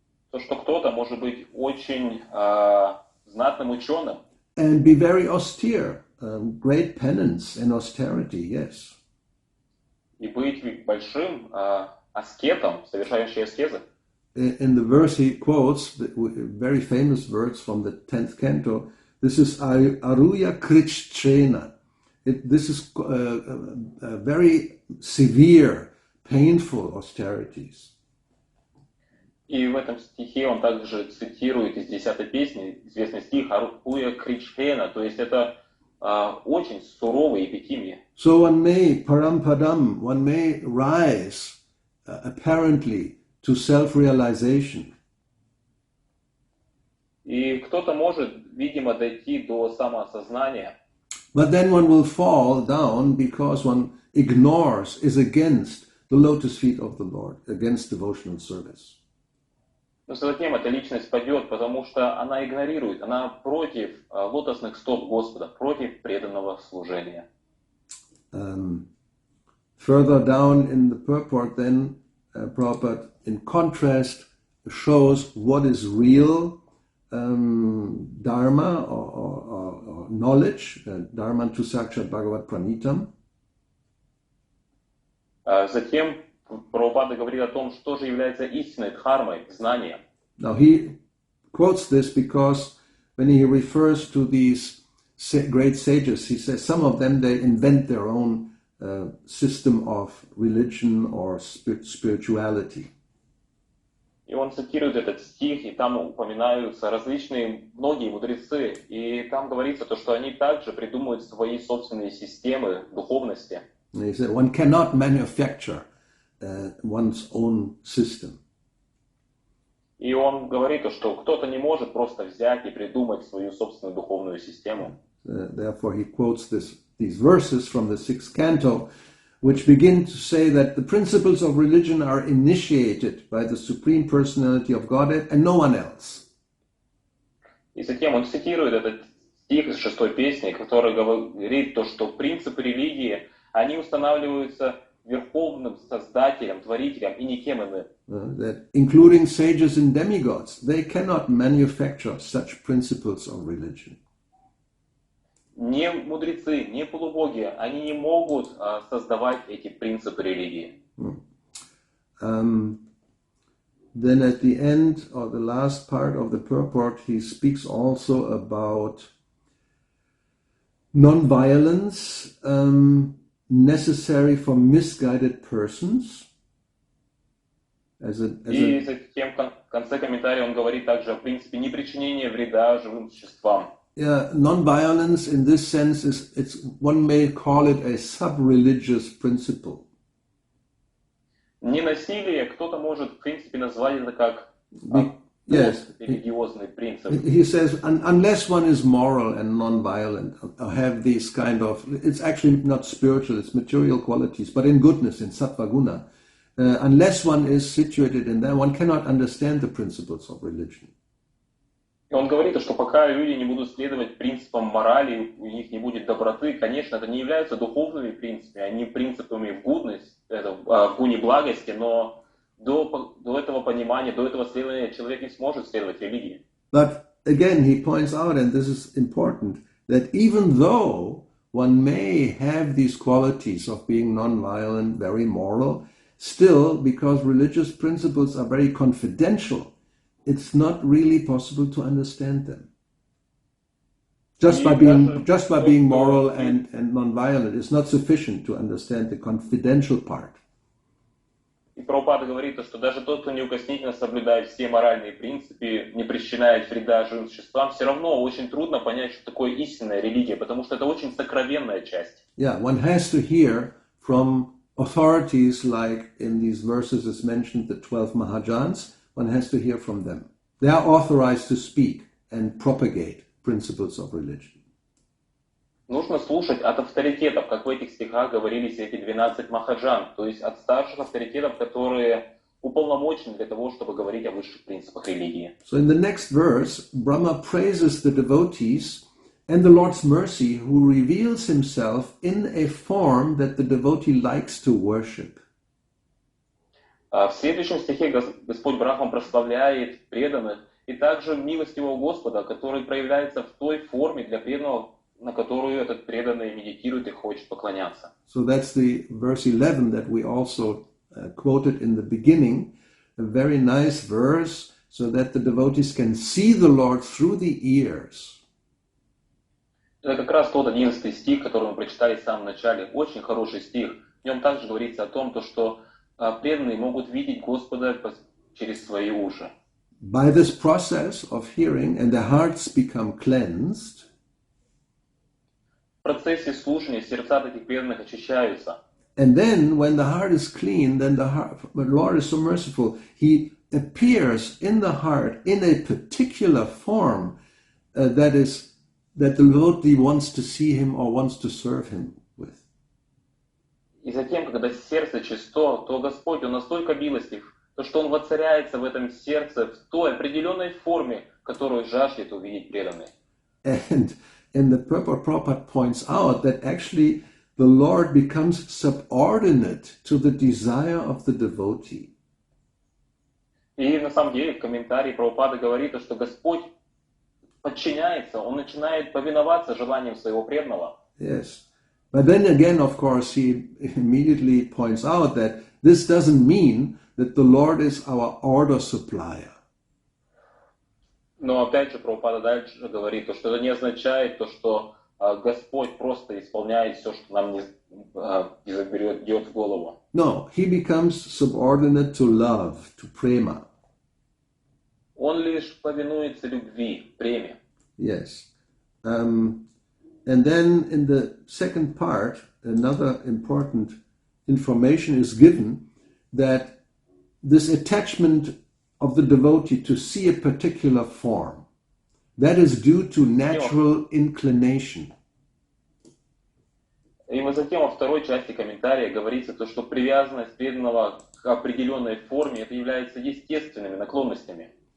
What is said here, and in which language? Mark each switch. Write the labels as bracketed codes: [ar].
[ru] То, что кто-то может быть очень знатным ученым. [en] And be very austere, great penance and austerity, yes. [ru] И быть большим аскетом, совершающим аскезы. [en] In the verse he quotes, the very famous words from the 10th canto, this is Aruya Krichchena. This is very severe, painful austerities. [ru] И в этом стихе он также цитирует из 10-й песни известный стих Аруя Кричхена, то есть это очень суровые эпитимии. [en] So one may rise apparently to self-realization. [ru] И кто-то может, видимо, дойти до самоосознания. [en] But then one will fall down because one ignores, is against the lotus feet of the Lord, against devotional service. [ru] Но затем эта личность падет, потому что она игнорирует, она против лотосных стоп Господа, против преданного служения. [en] Further down in the purport then, Prabhupada, in contrast, shows what is real dharma or knowledge, [sa] dharma tu sakshat bhagavat pranitam. [ru] Затем Прабхупада говорит о том, что же является истинной дхармой, знанием. [en] Now he quotes this because when he refers to these great sages, he says some of them, they invent their own system of religion or spirituality. [ru] И он цитирует этот стих, и там упоминаются многие мудрецы, и там говорится то, что они также придумывают свои собственные системы духовности. [en] And he said one cannot manufacture one's own system. [ru] И он говорит, что кто-то не может просто взять и придумать свою собственную духовную систему. [en] Therefore he quotes these verses from the 6th canto, which begin to say that the principles of religion are initiated by the Supreme Personality of Godhead and no one else. [ru] И затем он цитирует этот стих из 6-й песни, который говорит то, что принципы религии, они устанавливаются верховным создателем, творителем и никем иным. [en] That including sages and demigods, they cannot manufacture such principles of religion. [ru] Не мудрецы, не полубоги, они не могут создавать эти принципы религии. [en] Then at the end, or the last part of the purport, he speaks also about non-violence necessary for misguided persons. [ru] И затем в конце комментария он говорит также о принципе непричинения вреда живым существам. [en] Yeah, non-violence in this sense one may call it a sub-religious principle. [ru] Ненасилие кто-то может в принципе назвать это как религиозный принцип. [en] He says unless one is moral and non-violent, or have these kind of, it's actually not spiritual, it's material qualities, but in goodness, in sattva guna, unless one is situated in that, one cannot understand the principles of religion. [ru] И он говорит, что пока люди не будут следовать принципам морали, у них не будет доброты, конечно, это не являются духовными принципами, они принципами в гуне благости, но до этого понимания, до этого следования человек не сможет следовать религии. [en] But again, he points out, and this is important, that even though one may have these qualities of being non-violent, very moral. Still, because religious principles are very confidential, it's not really possible to understand them. Just by being moral and non-violent, it's not sufficient to understand the confidential part. [ru] И Прабхупада говорит, что даже тот, кто неукоснительно соблюдает все моральные принципы, не причиняет вреда живым существам, все равно очень трудно понять, что такое истинная религия, потому что это очень сокровенная часть. [en] Yeah, one has to hear from authorities like in these verses is mentioned, the 12 Mahajans, one has to hear from them. They are authorized to speak and propagate principles of religion. [ru] Нужно слушать от авторитетов, как в этих стихах говорились эти 12 махаджан, то есть от старших авторитетов, которые уполномочены для того, чтобы говорить о высших принципах религии. [en] So in the next verse, Brahma praises the devotees and the Lord's mercy who reveals himself in a form that the devotee likes to worship. [ru] В следующем стихе Господь Брахма прославляет преданных и также милостивого Господа, который проявляется в той форме для преданного, на которую этот преданный медитирует и хочет поклоняться. [en] So that's the verse 11 that we also quoted in the beginning, a very nice verse, so that the devotees can see the Lord through the ears. [ru] Это как раз тот 11 стих, который мы прочитали в самом начале. Очень хороший стих. В нем также говорится о том, что преданные могут видеть Господа через свои уши. [en] By this process of hearing, and their hearts become cleansed, [ru] в процессе слушания сердца таких преданных очищаются. [en] And then when the heart is clean, then the Lord is so merciful. He appears in the heart in a particular form that the devotee wants to see him or wants to serve him with. [ru] И затем, когда сердце чисто, то Господь, Он настолько милостив, что Он воцаряется в этом сердце в той определенной форме, которую жаждет увидеть преданный. [en] And the Prabhupada points out that actually the Lord becomes subordinate to the desire of the devotee. [ru] И на самом деле в комментарии Прабхупада говорит, что Господь подчиняется, Он начинает повиноваться желаниям своего преданного. [en] Yes. But then again, of course, he immediately points out that this doesn't mean that the Lord is our order supplier. [ru] Но опять же Прабхупада дальше говорит, что это не означает то, что Господь просто исполняет все, что нам не заберет в голову. [en] No, he becomes subordinate to love, to prema. [ru] Он лишь повинуется любви, преме. [en] Yes. And then in the second part, another important information is given that this attachment of the devotee to see a particular form, that is due to natural inclination. [ru] И затем во второй части комментария говорится, то, что привязанность преданного к определенной форме это является естественными наклонностями.